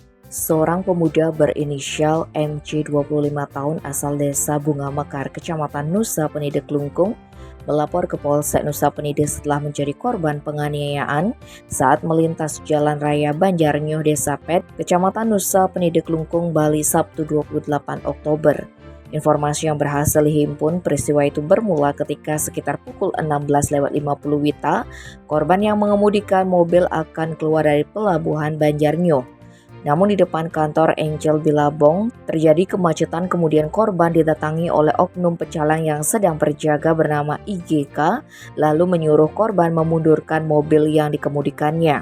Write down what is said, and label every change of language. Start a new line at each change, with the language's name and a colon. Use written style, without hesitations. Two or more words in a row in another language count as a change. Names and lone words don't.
Indonesian: Seorang pemuda berinisial MC 25 tahun asal desa Bunga Mekar, Kecamatan Nusa Penida Klungkung, melapor ke Polsek Nusa Penida setelah menjadi korban penganiayaan saat melintas Jalan Raya Banjarnyo, Desa Pet, Kecamatan Nusa Penida Klungkung, Bali, Sabtu 28 Oktober. Informasi yang berhasil dihimpun, peristiwa itu bermula ketika sekitar pukul 16.50 WITA, korban yang mengemudikan mobil akan keluar dari pelabuhan Banjarnyo. Namun di depan kantor Angel Bilabong terjadi kemacetan, kemudian korban didatangi oleh oknum pecalang yang sedang berjaga bernama IGK, lalu menyuruh korban memundurkan mobil yang dikemudikannya.